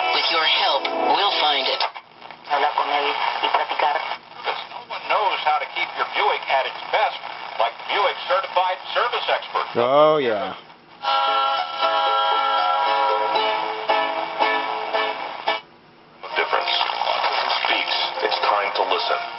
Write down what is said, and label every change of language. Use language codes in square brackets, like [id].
[en] With your help, we'll find it. [es] Hablar con él y platicar. [en] No one knows how to keep your Buick at its best, like Buick certified service expert. Oh, yeah. Difference. Autism Speaks. It's time to listen.